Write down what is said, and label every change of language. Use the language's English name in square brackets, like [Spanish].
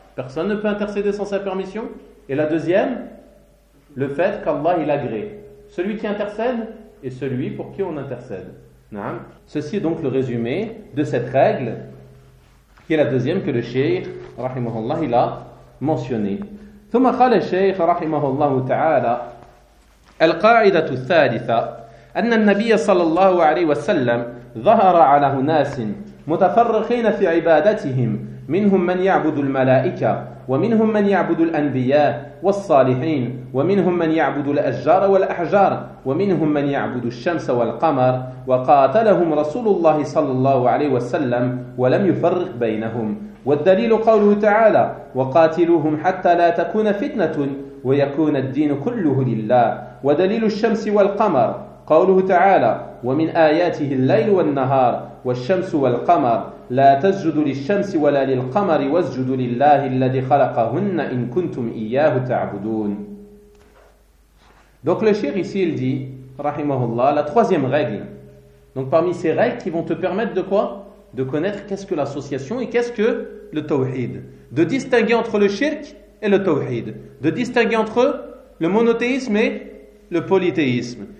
[French] Personne ne peut intercéder sans sa permission. Et la deuxième, le fait qu'Allah il agrée celui qui intercède et celui pour qui on intercède. Naam. Ceci est donc le résumé de cette règle, qui est la deuxième que le Cheikh rahimahullah il a mentionnée. [Arabic] ثم قال الشيخ رحمه الله تعالى القاعدة الثالثة أن النبي صلى الله عليه وسلم ظهر على أناس متفرقين في عبادتهم منهم من يعبد الملائكة ومنهم من يعبد الأنبياء والصالحين ومنهم من يعبد الأشجار والأحجار ومنهم من يعبد الشمس والقمر وقاتلهم رسول الله صلى الله عليه وسلم ولم يفرق بينهم والدليل قوله تعالى وقاتلوهم حتى لا تكون فتنة ويكون الدين كله لله ودليل الشمس والقمر قوله تعالى ومن آياته الليل والنهار والشمس والقمر لا تسجدوا للشمس ولا للقمر واسجدوا لله الذي خلقهن إن كنتم إياه تعبدون. [French] Donc le cheikh ici il dit rahimahullah la troisième règle. Donc parmi ces règles qui vont te permettre de quoi? De connaître qu'est-ce que l'association et qu'est-ce que le tawhid. De distinguer entre le shirk et le tawhid. De distinguer entre le monothéisme et le polythéisme.